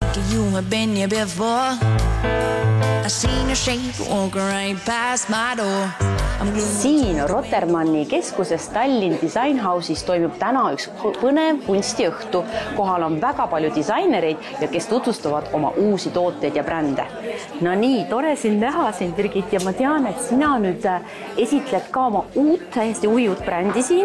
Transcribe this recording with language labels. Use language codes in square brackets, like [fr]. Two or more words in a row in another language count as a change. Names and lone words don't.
[en] like you have been here before. I seen your shape walking right past my door. [et] Siin Rotermanni keskuses Tallinn Design House'is toimub täna üks põnev kunstiõhtu. Kohal on väga palju disainereid ja kes tutvustavad oma uusi tooteid ja brände. No nii, tore sind näha siin, Birgit, ja ma tean, et sina nüüd esitled ka oma täiesti uut brändi siin.